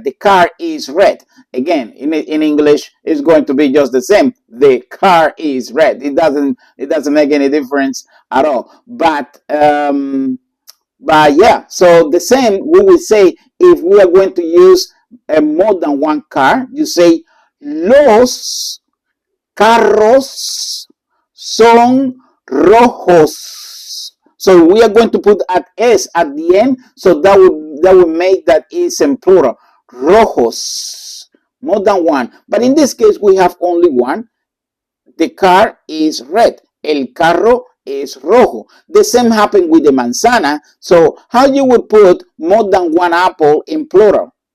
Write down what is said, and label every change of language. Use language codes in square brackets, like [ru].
[en] The car is red. Again, in English, it's going to be just the same. The car is red. It doesn't make any difference at all. But yeah, so the same we will say if we are going to use more than one car. You say [es] los carros son rojos. [en] So we are going to put at S at the end. So that would make that is in plural. Rojos. More than one. But in this case, we have only one. The car is red. [es] El carro [en] is rojo. The same happened with the manzana. So how you would put more than one apple in plural?